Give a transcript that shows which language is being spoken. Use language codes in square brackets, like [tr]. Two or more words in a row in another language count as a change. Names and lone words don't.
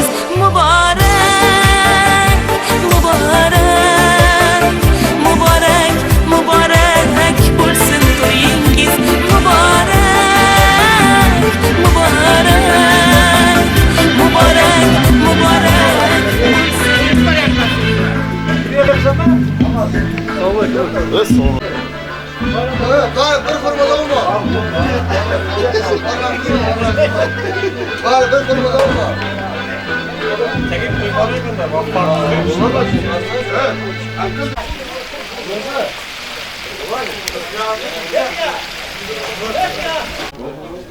[uz] Muborak, muborak, muborak, muborak bo'lsin to'yingiz. Muborak, muborak, muborak, muborak bo'lsin. Bari bir xurmadan mı? Bari bir xurmadan mı? [tr] Çekip koymalıyım da bak bak. Olmaz.